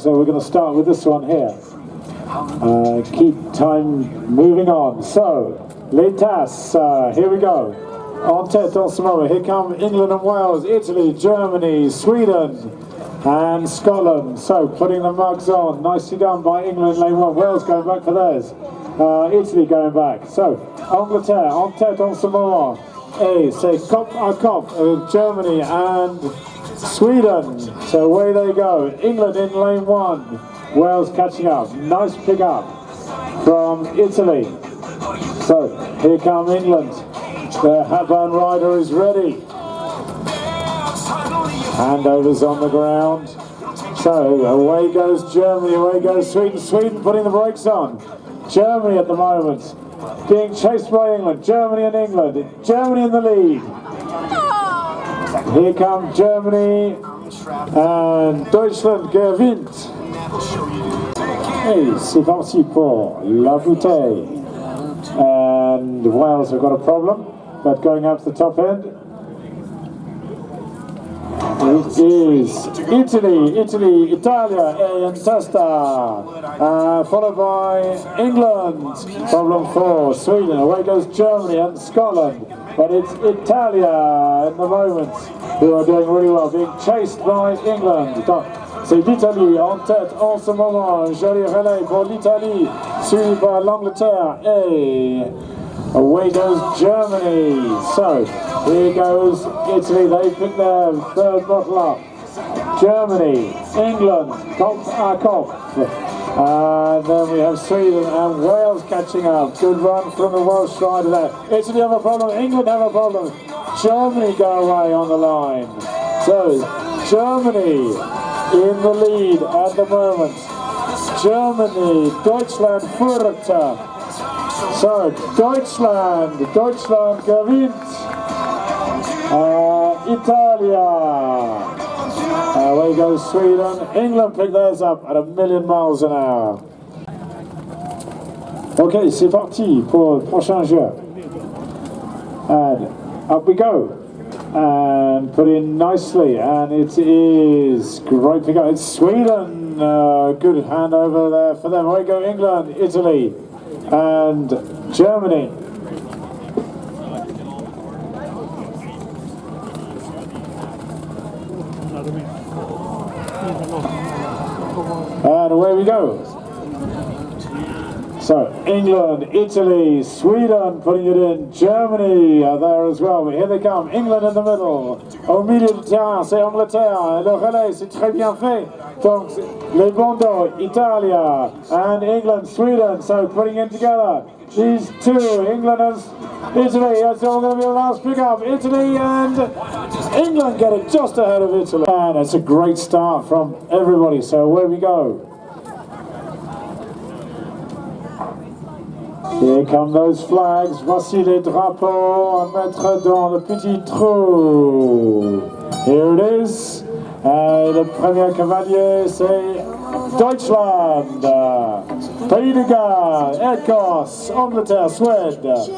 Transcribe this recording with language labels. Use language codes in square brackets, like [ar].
[en] So we're going to start with this one here. Keep time moving on. [fr] So, les tasses, [en] here we go. [fr] En tête en ce moment. [en] Here come England and Wales, Italy, Germany, Sweden, and Scotland. So, putting the mugs on. Nicely done by England, lane one. Wales going back for theirs. Italy going back. [fr] So, Angleterre, en tête en ce moment. Et c'est cop à cop, Germany and Sweden. [en] So away they go. England in lane one. Wales catching up. Nice pick up from Italy. So here come England. The Hatman rider is ready. Handovers on the ground. So away goes Germany, away goes Sweden. Sweden putting the brakes on. Germany at the moment being chased by England. Germany and England. Germany in the lead. Here come Germany and [de] Deutschland gewinnt. [fr] Et c'est parti pour la bouteille. [en] And Wales have got a problem, but going up to the top end. It is Italy, Italia, [it] e in testa, [en] followed by England, problem 4, Sweden, away goes Germany and Scotland, but it's Italia in the moment who are doing really well, being chased by England. [fr] C'est l'Italie en tête en ce moment, joli relais pour l'Italie, suivi par l'Angleterre et [en] away goes [fr] Germany. [en] So here goes Italy, they pick their third bottle up. Germany, England, Kopf à Kopf. And then we have Sweden and Wales catching up. Good run from the Welsh side of that. Italy have a problem, England have a problem. Germany go away on the line. So Germany in the lead at the moment. Germany, [de] Deutschland führt. [en] So [de] Deutschland gewinnt. [en] Italia. Away goes Sweden. England pick theirs up at 1,000,000 miles an hour. [fr] Ok, c'est parti pour le prochain jeu. [en] And up we go. And put in nicely, and it is great pick up. It's Sweden. Good hand over there for them. Away go England, Italy, and Germany. And away we go. So England, Italy, Sweden putting it in, Germany are there as well, but here they come, England in the middle, [fr] au milieu du terrain c'est Angleterre, et le relais c'est très bien fait, donc les bandeaux, [en] Italia and England, Sweden, so putting in together, these two, England and Italy, that's all going to be the last pick up, Italy and England get it just ahead of Italy, and it's a great start from everybody, so away we go. Here come those flags, [fr] voici les drapeaux à mettre dans le petit trou. [en] Here it is. [fr] Et le premier cavalier c'est Deutschland, Pays de Galles, Écosse, Angleterre, Suède.